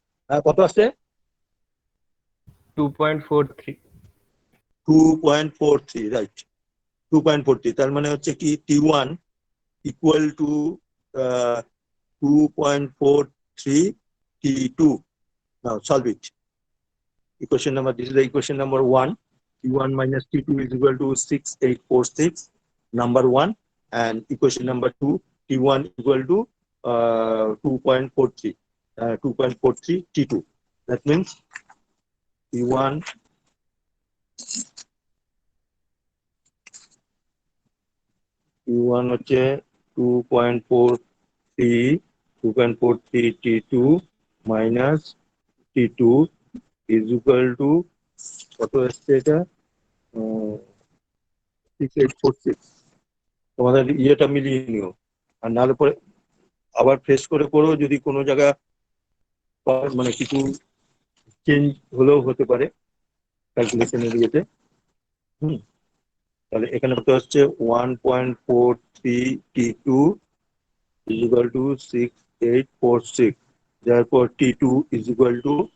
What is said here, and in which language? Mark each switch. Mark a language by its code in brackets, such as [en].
[bn] হ্যাঁ, কত আসছে? 2.43. 2.43, রাইট, 2.43। তার মানে হচ্ছে কি T1 [en] equal to [bn] 2.43 T2. [en] Now solve it. Equation number, this is the equation number 1. T1 minus T2 is equal to 6846, number 1. And equation number 2, T1 equal to 2.43, 2.43 T2. That means T1 [bn] হচ্ছে [en] 2.43 T2 minus T2 is equal to [bn] কত আসছে এটা [en] 6846। [bn] তোমাদের ইয়েটা মিলিয়ে নিও, আর নাহলে পরে আবার ফ্রেশ করে করো, যদি কোনো জায়গা মানে কিছু চেঞ্জ হলেও হতে পারে ক্যালকুলেশনের ইয়েতে। তাহলে এখানে কত হচ্ছে [en] 1.43 T2 is equal to 6846, therefore T2 is equal to